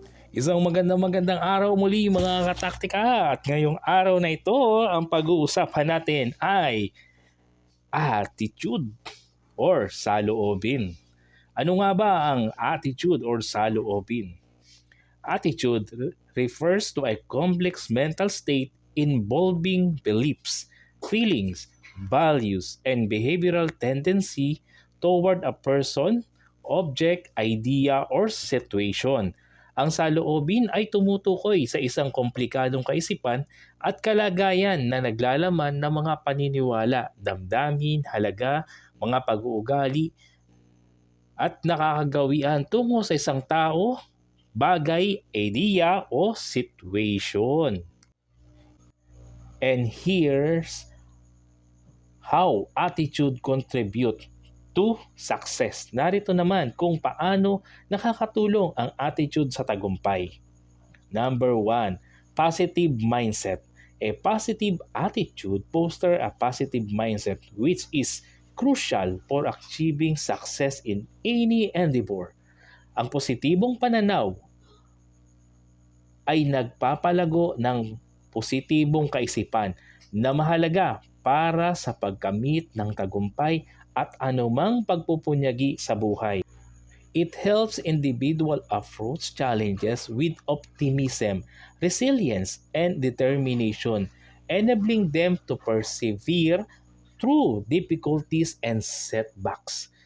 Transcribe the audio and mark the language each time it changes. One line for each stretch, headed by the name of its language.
Filipino: Isang magandang araw muli mga kataktika, at ngayong araw na ito ang pag-uusapan natin ay attitude or saloobin. Ano nga ba ang attitude or saloobin?
English: Attitude refers to a complex mental state involving beliefs, feelings, values, and behavioral tendency toward a person, object, idea, or situation.
Filipino: Ang saloobin ay tumutukoy sa isang komplikadong kaisipan at kalagayan na naglalaman ng mga paniniwala, damdamin, halaga, mga pag-uugali, at nakakagawian tungo sa isang tao, bagay, idea, o situation.
English: And here's how attitude contribute to success.
Filipino: Narito naman kung paano nakakatulong ang attitude sa tagumpay.
English: Number 1, positive mindset. A positive attitude fosters a positive mindset which is crucial for achieving success in any endeavor.
Filipino: Ang positibong pananaw ay nagpapalago ng positibong kaisipan na mahalaga para sa pagkamit ng tagumpay at anumang pagpupunyagi sa buhay.
English: It helps individual approach challenges with optimism, resilience, and determination, enabling them to persevere through difficulties and setbacks.